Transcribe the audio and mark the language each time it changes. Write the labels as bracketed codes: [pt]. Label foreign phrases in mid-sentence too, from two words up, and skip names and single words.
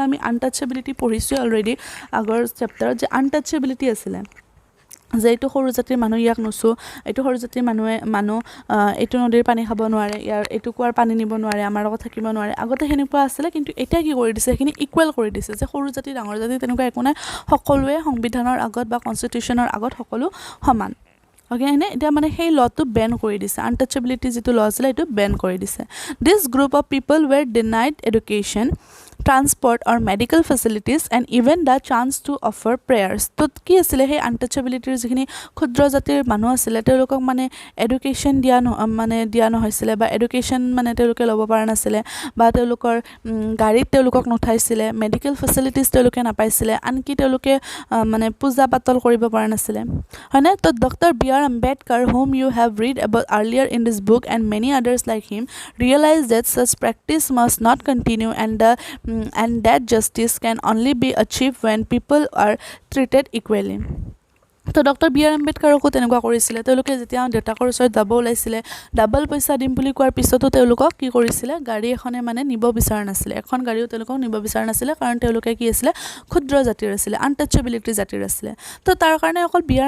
[as] আমি আনটাচেবিলিটি পঢ়িছোঁ অলৰেডি আগৰ চেপ্টাৰত যে আনটাচেবিলিটি আছিলে যে এইটো সৰু জাতিৰ মানুহ ইয়াক নুচো এইটো সৰু জাতিৰ মানুহ এইটো নদীৰ পানী খাব নোৱাৰে ইয়াৰ এইটো কুৱাৰ পানী নিব নোৱাৰে আমাৰ লগত থাকিব নোৱাৰে আগতে সেনেকুৱা আছিলে কিন্তু এতিয়া কি কৰি দিছে সেইখিনি ইকুৱেল কৰি দিছে যে সৰু জাতি ডাঙৰ জাতি তেনেকুৱা একো নাই সকলোৱে সংবিধানৰ আগত বা কনষ্টিটিউশ্যনৰ আগত সকলো সমান অ'কে এনে এতিয়া মানে সেই লটো বেন কৰি দিছে আনটাচেবিলিটি যিটো ল আছিলে এইটো বেন কৰি দিছে দিছ [en] group of people were denied education transport or medical facilities and even the chance to offer prayers [as] তো কি আছিলে সেই আনটাচেবিলিটিৰ যিখিনি ক্ষুদ্ৰ জাতিৰ মানুহ আছিলে তেওঁলোকক মানে এডুকেশ্যন দিয়া নহৈছিলে বা এডুকেশ্যন মানে তেওঁলোকে ল'ব পৰা নাছিলে বা তেওঁলোকৰ গাড়ীত তেওঁলোকক নুঠাইছিলে [en] medical facilities [as] তেওঁলোকে নাপাইছিলে আনকি তেওঁলোকে মানে পূজা পাতল কৰিব পৰা নাছিলে হয়নে তো ডক্টৰ B.R. [en] Ambedkar whom you have read about earlier in this book and many others like him realized that such practice must not continue and that justice can only be achieved when people are treated equally তো ডক্টৰ B.R. [as] আম্বেদকাৰকো তেনেকুৱা কৰিছিলে তেওঁলোকে যেতিয়া দেউতাকৰ ওচৰত যাব ওলাইছিলে ডাবল পইচা দিম বুলি কোৱাৰ পিছতো তেওঁলোকক কি কৰিছিলে গাড়ী এখনে মানে নিব বিচৰা নাছিলে এখন গাড়ীও তেওঁলোকক নিব বিচৰা নাছিলে কাৰণ তেওঁলোকে কি আছিলে ক্ষুদ্ৰ জাতিৰ আছিলে আনটাচেবিলিটি জাতিৰ আছিলে তো তাৰ কাৰণে অকল B.R.